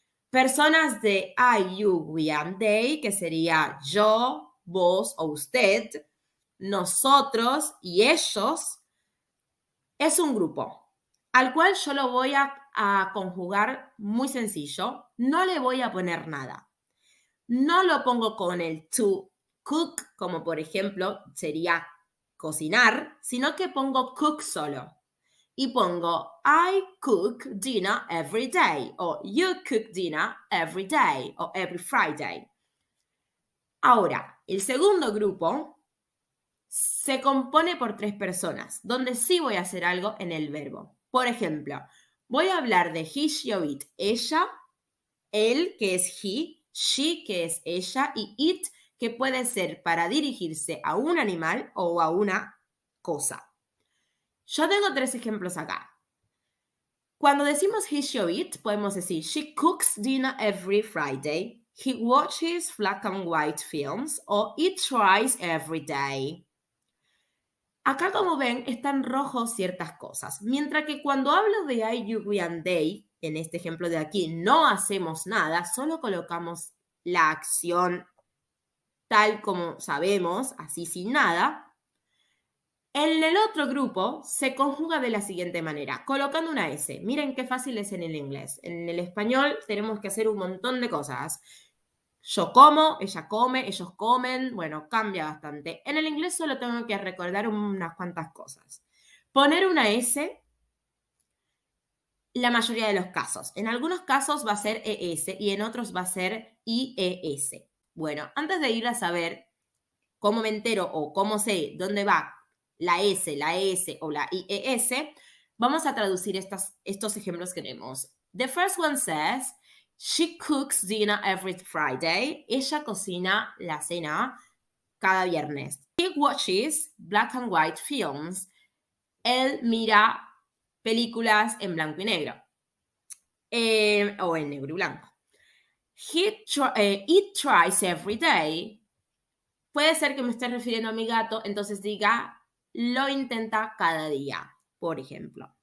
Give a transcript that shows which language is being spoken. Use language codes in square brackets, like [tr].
[es] Personas de I, you, we and they, que sería yo, vos o usted, nosotros y ellos, es un grupo al cual yo lo voy a conjugar muy sencillo. No le voy a poner nada. No lo pongo con el to cook, como por ejemplo sería cocinar, sino que pongo cook solo. Y pongo [en] I cook dinner every day, o you cook dinner every day, o every Friday. [es] Ahora, el segundo grupo se compone por tres personas, donde sí voy a hacer algo en el verbo. Por ejemplo, voy a hablar de he, she o it, ella, él, que es he, she, que es ella, y it, que puede ser para dirigirse a un animal o a una cosa. Yo tengo tres ejemplos acá. Cuando decimos [en] he, she o it, [es] podemos decir [en] she cooks dinner every Friday, he watches black and white films, o it tries every day. [es] Acá, como ven, están rojos ciertas cosas. Mientras que cuando hablo de I, you, we and they, en este ejemplo de aquí, no hacemos nada, solo colocamos la acción tal como sabemos, así sin nada. En el otro grupo se conjuga de la siguiente manera, colocando una S. Miren qué fácil es en el inglés. En el español tenemos que hacer un montón de cosas. Yo como, ella come, ellos comen, bueno, cambia bastante. En el inglés solo tengo que recordar unas cuantas cosas. Poner una S, la mayoría de los casos. En algunos casos va a ser ES y en otros va a ser IES. Bueno, antes de ir a saber cómo me entero o cómo sé dónde va la S, la ES o la IES, vamos a traducir estos ejemplos que tenemos. [en] The first one says, she cooks dinner every Friday. [es] Ella cocina la cena cada viernes. [en] He watches black and white films. [es] Él mira películas en blanco y negro. O en negro y blanco. [en] It tries every day. [es] Puede ser que me esté refiriendo a mi gato, entonces diga, lo intenta cada día, por ejemplo.